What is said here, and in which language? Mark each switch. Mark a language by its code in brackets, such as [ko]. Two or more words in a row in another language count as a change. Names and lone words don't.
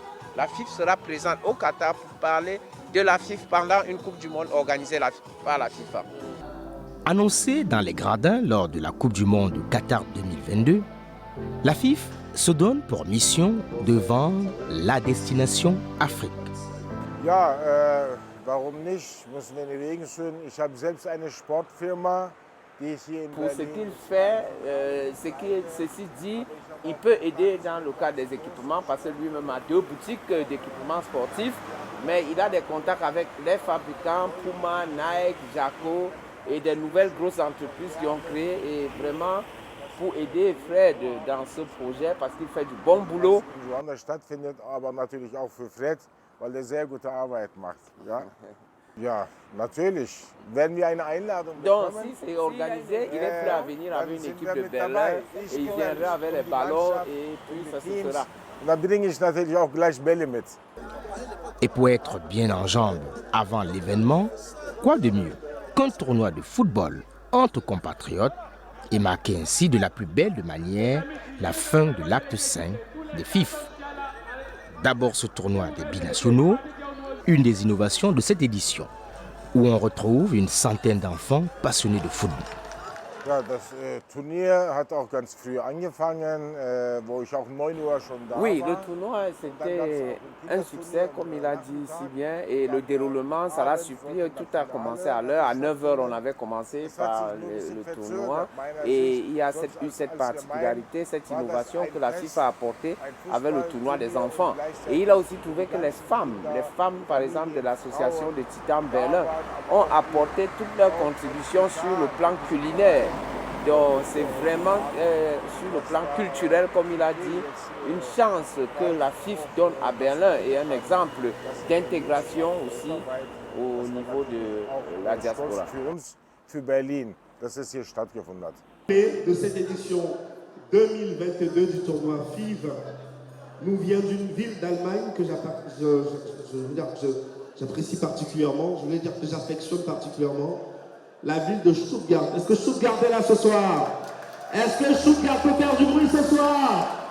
[fr] La FIFA sera présente au Qatar pour parler de la FIFA pendant une Coupe du monde organisée par la FIFA. Annoncée dans les gradins lors de la Coupe du monde au Qatar 2022, la FIFA se donne pour mission de vendre la destination Afrique. [de] Ja, warum nicht? Müssen wir in die Wege führen. Ich habe selbst eine Sportfirma, die ich hier in [fr] Pour ce [de] Berlin... [fr] qu'il fait, ceci dit, il peut aider dans le cadre des équipements parce que lui-même a 2 boutiques d'équipements sportifs, mais il a des contacts avec les fabricants Puma, Nike, Jaco et des nouvelles grosses entreprises qui ont créé et vraiment pour aider Fred dans ce projet parce qu'il fait du bon boulot. [de] Woanders stattfindet, aber natürlich auch für Fred, weil er sehr gute Arbeit macht. Ja, ja, natürlich. Wenn wir eine Einladung [fr] Donc [de] bekommen, [fr] si c'est organisé, il est prêt à venir avec une équipe de Berlin et il viendra avec les ballons et puis ça se fera. [de] da bringe ich natürlich auch gleich Bälle mit. [fr] Et pour être bien en jambes avant l'événement, quoi de mieux qu'un tournoi de football entre compatriotes et marquait ainsi de la plus belle de manière la fin de l'acte 5 des FIF. D'abord ce tournoi des binationaux, une des innovations de cette édition, où on retrouve une centaine d'enfants passionnés de football. [de] Ja, das Turnier hat auch ganz früh angefangen, wo ich auch 9 Uhr schon da [fr] Oui, [de] war. [fr] le tournoi, c'était un succès, comme il a dit si bien, et le déroulement, ça l'a suffi. Tout a commencé à l'heure. À 9h, on avait commencé par le tournoi. Et il y a eu cette particularité, cette innovation que la FIFA a apportée avec le tournoi des enfants. Et il a aussi trouvé que les femmes par exemple, de l'association de Titan Berlin, ont apporté toute leur contribution sur le plan culinaire. Donc c'est vraiment sur le plan culturel, comme il a dit, une chance que la FIF donne à Berlin et un exemple d'intégration aussi au niveau de la diaspora. [de] Für uns, für Berlin, dass es hier stattgefunden hat. [fr] De cette édition 2022 du tournoi FIV nous vient d'une ville d'Allemagne que j'apprécie particulièrement, je voulais dire que j'affectionne particulièrement, la ville de Stuttgart. Est-ce que Stuttgart est là ce soir? Est-ce que Stuttgart peut faire du bruit ce soir?